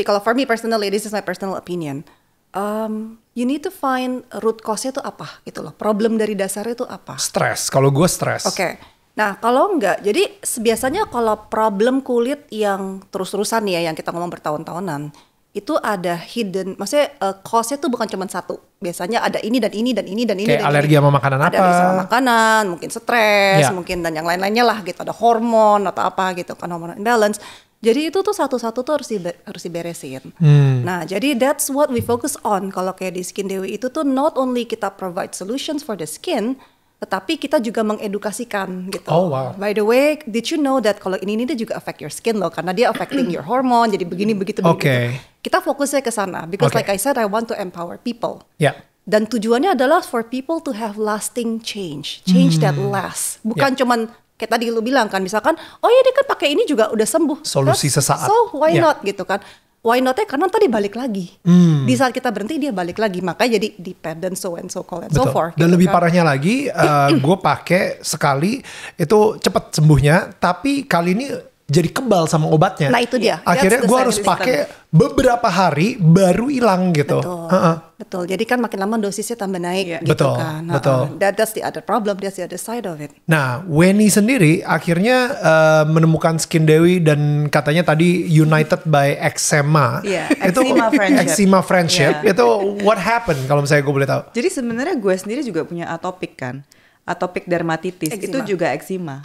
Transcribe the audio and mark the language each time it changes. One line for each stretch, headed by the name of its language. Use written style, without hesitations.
English: Kalau for me personally, this is my personal opinion. You need to find root cause-nya
Indonesian: itu apa gitu loh. Problem dari dasarnya itu apa? Stres. Kalau gue stres. Oke. Nah kalau enggak, jadi biasanya kalau problem kulit yang terus-terusan ya, yang kita ngomong bertahun-tahunan, itu ada hidden, maksudnya cause-nya tuh bukan cuma satu. Biasanya ada ini dan ini dan ini dan ini. Kayak alergi sama makanan apa? Ada alergi sama makanan, mungkin stres, mungkin dan yang lain-lainnya lah gitu. Ada hormon atau apa gitu kan, hormon imbalance. Jadi itu tuh satu-satu tuh harus diberesin. Nah jadi
English: that's what we focus on.
Indonesian: Kalau kayak di Skin Dewi itu tuh
English: not only
Indonesian: kita
English: provide solutions for the skin,
Indonesian: tetapi kita juga mengedukasikan gitu. Oh wow.
English: By the way, did you know that
Indonesian: kalau ini dia juga
English: affect your skin
Indonesian: loh, karena dia
English: affecting your hormone,
Indonesian: jadi begini begitu. Kita fokusnya ke sana,
English: because like I said, I want to empower people.
Indonesian: Dan tujuannya adalah
English: for people to have lasting change that lasts.
Indonesian: Bukan cuman kayak tadi lu bilang kan, misalkan, oh ya dia kan pakai ini juga udah sembuh. Solusi sesaat.
English: So why not
Indonesian: gitu kan?
English: Why not-
Indonesian: nya karena tadi balik lagi. Di saat kita berhenti dia balik lagi. Makanya jadi dependent
English: so and so forth.
Indonesian: Dan gitu lebih kan. parahnya lagi, gue pakai sekali itu cepet sembuhnya. Tapi kali ini jadi kebal sama obatnya. Nah itu dia. Akhirnya gue harus pakai beberapa hari baru hilang gitu. Betul. Jadi kan makin lama dosisnya tambah naik gitu betul, kan. Betul.
English: That's the other problem. That's the other side of it.
Indonesian: Nah, Weni sendiri akhirnya menemukan Skin Dewi dan katanya tadi united by eczema. Itu eczema friendship. Itu
English: what happened
Indonesian: kalau misalnya gue boleh tahu? Jadi sebenarnya gue sendiri juga punya atopik kan. Atopic dermatitis itu juga eczema.